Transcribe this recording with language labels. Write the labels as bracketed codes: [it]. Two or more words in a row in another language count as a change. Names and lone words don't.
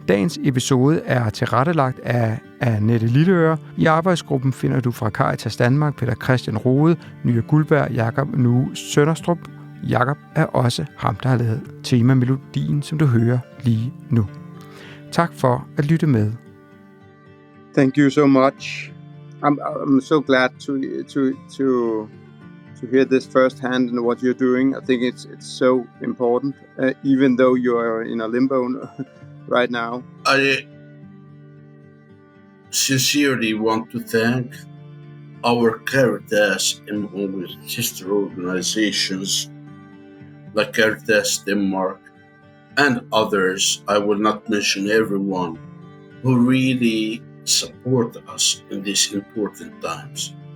[da] Dagens episode er tilrettelagt af Annette Lilleøre. I arbejdsgruppen finder du fra Caritas Danmark Peter Christian Rode, Nye Guldberg, Jakob Nu Sønderstrup. Jakob er også ham, der har lavet temamelodien, som du hører lige nu. Tak for at lytte med. [en] Thank you so much. I'm so glad to hear this firsthand and what you're doing. I think it's so important, even though you are in a limbo right now. I sincerely want to thank our Caritas and sister organizations like Caritas Denmark and others, I will not mention everyone, who really support us in these important times.